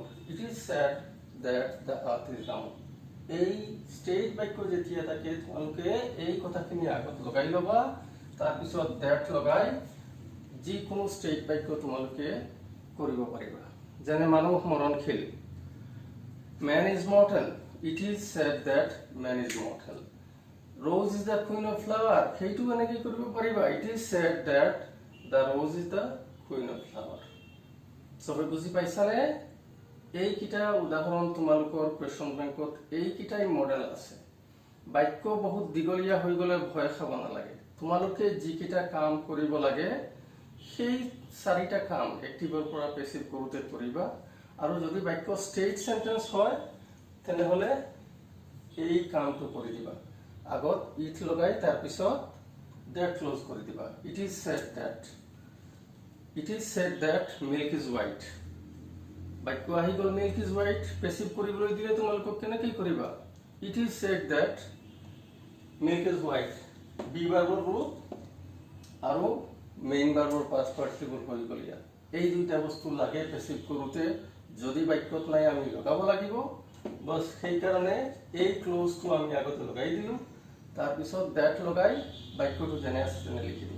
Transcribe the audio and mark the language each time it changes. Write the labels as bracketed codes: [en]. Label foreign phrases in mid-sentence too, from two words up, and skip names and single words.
[en] It is said that the earth is round. [as] এই ষ্টেট বাক্য যেতিয়া থাকে তোমালোকে এই কথাখিনি আগত লগাই ল'বা, তাৰপিছত that লগাই যিকোনো ষ্টেট বাক্য তোমালোকে কৰিব পাৰিবা। যেনে মানুহ মৰণশীল। [en] Man is mortal. It is said that man is mortal. Rose is the queen of flower. [as] সেইটো এনেকৈ কৰিব পাৰিবা। [en] It is said that the rose is the queen of flower. [as] সবে বুজি পাইছানে? এইকেইটা উদাহৰণ তোমালোকৰ [en] question bank [as] এইকেইটাই মডেল আছে। বাক্য বহুত দীঘলীয়া হৈ গ'লে ভয় খাব নালাগে। তোমালোকে যিকেইটা কাম কৰিব লাগে সেই চাৰিটা কাম এক্টিভৰ পৰা পেছিভ কৰোঁতে কৰিবা। আৰু যদি বাক্য [en] state sentence [as] হয় তেনেহ'লে এই কামটো কৰি দিবা। আগত ইট লগাই তাৰপিছত [en] that clause [as] কৰি দিবা। [en] It is said that milk is white. [as] বাক্য আহি গ'ল [en] milk is white, [as] পেছিভ কৰিবলৈ দিলে তোমালোকক কেনেকৈ কৰিবা? [en] It is said that milk is white. be verb [as] গ্ৰুপ আৰু [en] main verb past participle [as] হৈ গ'ল ইয়াত। এই দুইটা বস্তু লাগে পেছিভ কৰোঁতে। যদি বাক্যত নাই আমি লগাব লাগিব। বছ সেইকাৰণে এই ক্লোজটো আমি আগতে লগাই দিলোঁ, তাৰপিছত দ্যাট লগাই বাক্যটো যেনে আছে তেনে লিখি দিম।